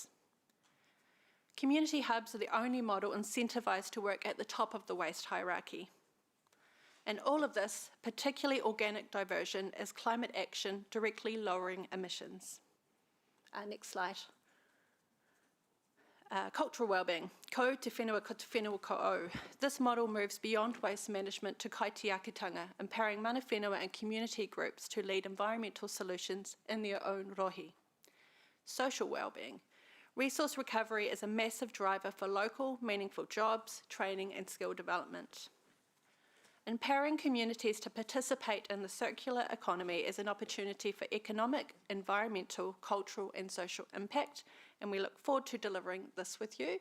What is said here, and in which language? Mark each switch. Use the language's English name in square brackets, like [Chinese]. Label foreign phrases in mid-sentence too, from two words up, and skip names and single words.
[English] Community hubs are the only model incentivised to work at the top of the waste hierarchy. And all of this, particularly organic diversion, is climate action directly lowering emissions. Next slide. Cultural wellbeing. [Māori] Ko te whenua ko te whenua ko'o. [English] This model moves beyond waste management to kaitiakitanga, empowering [Māori] mana whenua [English] and community groups to lead environmental solutions in their own rohi. Social wellbeing. Resource recovery is a massive driver for local, meaningful jobs, training and skill development. Empowering communities to participate in the circular economy is an opportunity for economic, environmental, cultural and social impact, and we look forward to delivering this with you.